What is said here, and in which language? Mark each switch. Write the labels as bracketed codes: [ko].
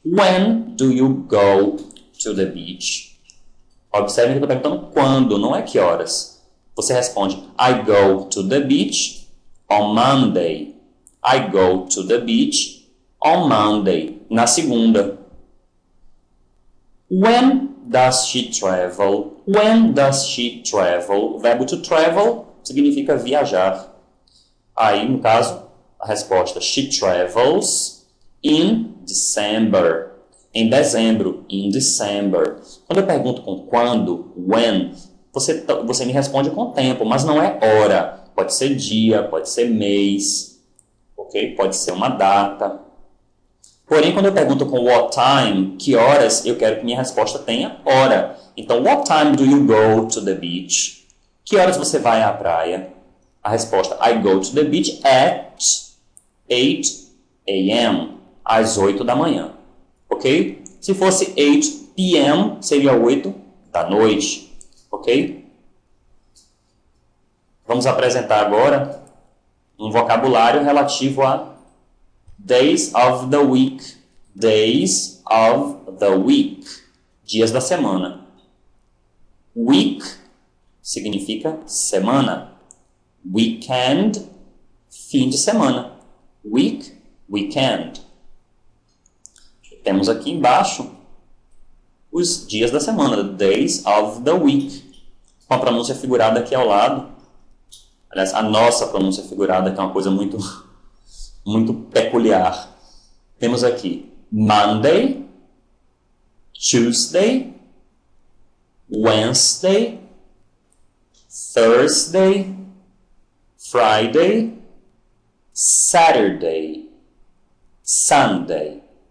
[en] When do you go to the beach? [pt] Observe que eu estou perguntando quando, não é que horas. Você responde, [en] I go to the beach on Monday. I go to the beach on Monday. [pt] Na segunda. [en] When does she travel? When does she travel? [pt] O verbo [en] to travel [pt] significa viajar. Aí, no caso, a resposta, [en] she travels in December. [pt] Em dezembro, [en] in December. [pt] Quando eu pergunto com quando, when, você me responde com tempo, mas não é hora. Pode ser dia, pode ser mês, ok? Pode ser uma data. Porém, quando eu pergunto com what time, que horas, eu quero que minha resposta tenha hora. [en] Então, what time do you go to the beach? [pt] Que horas você vai à praia? A resposta, [en] I go to the beach at 8 a.m. [pt] Às 8 da manhã. Ok? Se fosse 8 p.m., seria 8 da noite. Ok? Vamos apresentar agora um vocabulário relativo a [en] days of the week. Days of the week. [pt] Dias da semana. Week significa semana. Weekend, fim de semana. [en] Week, weekend. [pt] Temos aqui embaixo os dias da semana. [en] Days of the week. [pt] Com a pronúncia figurada aqui ao lado. Aliás, a nossa pronúncia figurada, que é uma coisa muito peculiar. Temos aqui [en] Monday, Tuesday, Wednesday, Thursday, Friday, Saturday, Sunday.